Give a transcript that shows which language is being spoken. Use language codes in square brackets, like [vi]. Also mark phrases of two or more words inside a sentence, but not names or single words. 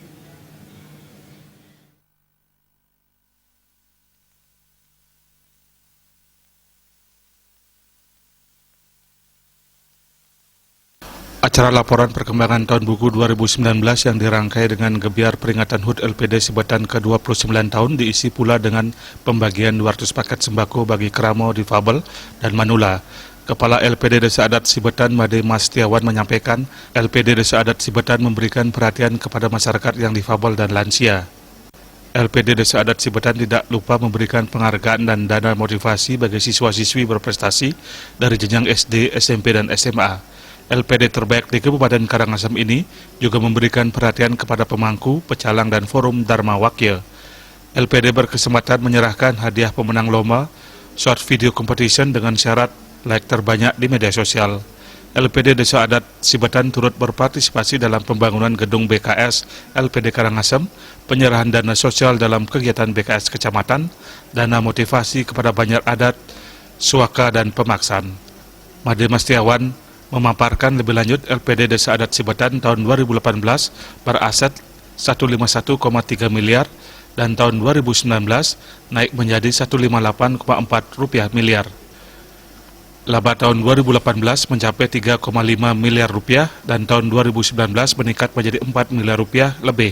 [id] Acara laporan perkembangan tahun buku 2019 yang dirangkai dengan gebiar peringatan HUT LPD Sibetan ke-29 tahun diisi pula dengan pembagian 200 paket sembako bagi keramo, difabel, dan manula. Kepala LPD Desa Adat Sibetan Made Mastiawan menyampaikan, LPD Desa Adat Sibetan memberikan perhatian kepada masyarakat yang difabel dan lansia. LPD Desa Adat Sibetan tidak lupa memberikan penghargaan dan dana motivasi bagi siswa-siswi berprestasi dari jenjang SD, SMP, dan SMA. LPD terbaik di Kabupaten Karangasem ini juga memberikan perhatian kepada pemangku, pecalang, dan forum Dharma Wakil. LPD berkesempatan menyerahkan hadiah pemenang lomba [en] short video competition [id] dengan syarat like terbanyak di media sosial. LPD Desa Adat Sibetan turut berpartisipasi dalam pembangunan gedung BKS LPD Karangasem, penyerahan dana sosial dalam kegiatan BKS Kecamatan, dana motivasi kepada banjar adat, suaka, dan pemaksan. Made Mastiawan memaparkan lebih lanjut LPD Desa Adat Sibetan tahun 2018 beraset 151,3 miliar dan tahun 2019 naik menjadi 158,4 miliar. Laba tahun 2018 mencapai 3,5 miliar rupiah dan tahun 2019 meningkat menjadi 4 miliar rupiah lebih.